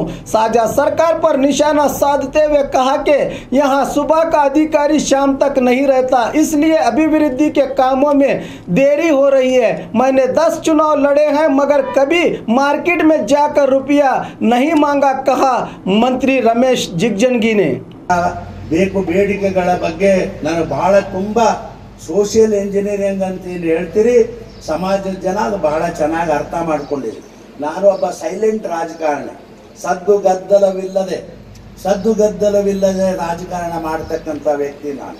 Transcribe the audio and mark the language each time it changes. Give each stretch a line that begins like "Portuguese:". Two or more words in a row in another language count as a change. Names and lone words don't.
Hindi: साझा सरकार पर निशाना साधते हुए कहा कि यहां सुबह का अधिकारी शाम तक नहीं रहता, इसलिए अभिवृद्धि के कामों में देरी हो रही है। मैंने 10 चुनाव लड़े हैं मगर कभी मार्केट में जाकर रुपया नहीं मांगा, कहा मंत्री रमेश जिगजंगी ने।
Kannada: ಬೇಕು ಬೇಡಿಕೆಗಳ ಬಗ್ಗೆ ನಾನು ಬಹಳ ತುಂಬಾ
English: social engineering
Kannada: ಅಂತ ಹೇಳ್ತೀರಿ, ಸಮಾಜದ ಜನ ಅದು ಬಹಳ ಚೆನ್ನಾಗಿ ಅರ್ಥ ಮಾಡ್ಕೊಂಡಿರಿ. ನಾನು ಒಬ್ಬ ಸೈಲೆಂಟ್ ರಾಜಕಾರಣಿ, ಸದ್ದು ಗದ್ದಲವಿಲ್ಲದೆ ರಾಜಕಾರಣ ಮಾಡ್ತಕ್ಕಂಥ ವ್ಯಕ್ತಿ ನಾನು.